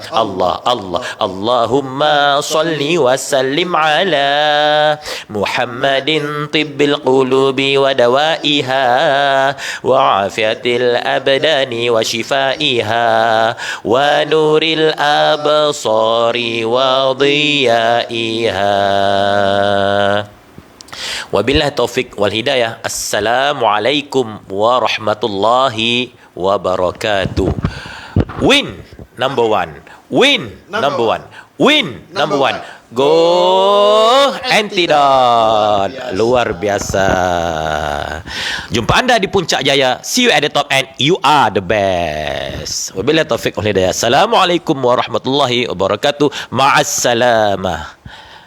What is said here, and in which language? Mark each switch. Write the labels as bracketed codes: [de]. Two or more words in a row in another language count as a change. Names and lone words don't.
[ar] الله الله. اللهم صل وسلم على محمد طب القلوب ودوائها وعافية الأبدان وشفائها ونور الأبصار وضيائها. وبالله التوفيق والهداية. السلام عليكم ورحمة الله وبركاته. [en] Win number one. Win number one. Win number one. Go Antidot. [ms] Luar biasa. Jumpa anda di puncak jaya. [en] See you at the top and you are the best. [ar] وبالله التوفيق والهداية. السلام عليكم ورحمة الله وبركاته. مع السلامة.